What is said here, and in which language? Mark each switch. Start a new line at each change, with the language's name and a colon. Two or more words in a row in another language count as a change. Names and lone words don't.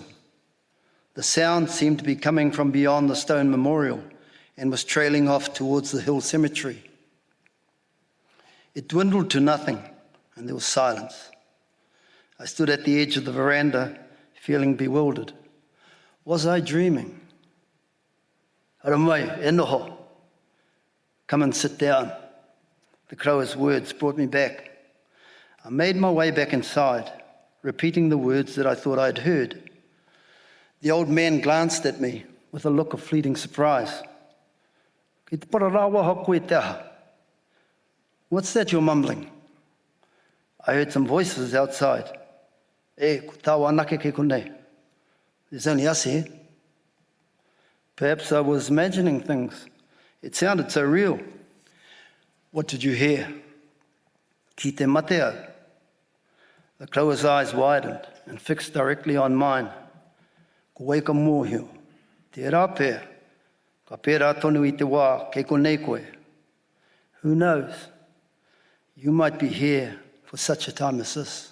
English: The sound seemed to be coming from beyond the stone memorial and was trailing off towards the hill cemetery. It dwindled to nothing and there was silence. I stood at the edge of the veranda, feeling bewildered. Was I dreaming?
Māori: Aramai, e noho.
English: Come and sit down. The crower's words brought me back. I made my way back inside, repeating the words that I thought I'd heard. The old man glanced at me with a look of fleeting surprise. What's that you're mumbling? I heard some voices outside. There's only us here. Perhaps I was imagining things. It sounded so real. What did you hear?
Māori: Ki te mateo.
English: The crower's eyes widened and fixed directly on mine.
Māori: Ko wei ka mōhio. Te rāpea. Ka pērā tonu I te wā, kei konei koe.
English: Who knows? You might be here for such a time as this.